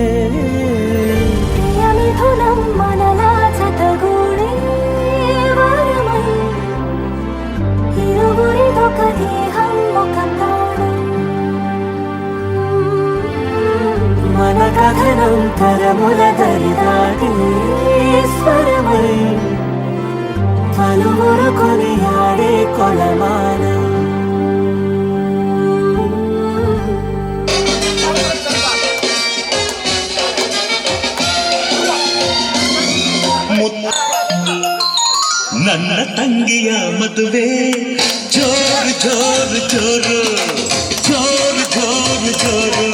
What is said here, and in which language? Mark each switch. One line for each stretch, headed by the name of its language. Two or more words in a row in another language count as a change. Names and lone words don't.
Telugu: మిథునం మనలా జతగూడే వరమై ఇరువురిదొక దేహం ఒక ప్రాణం మన కథనం తరముల దరిదాటి స్వరమై పలువురు కొనియాడే కొలమానం
Kannada: ನನ್ನ ತಂಗಿಯ ಮದುವೆ ಜೋರು ಜೋರು ಜೋರು ಜೋರು ಜೋರು ಜೋರು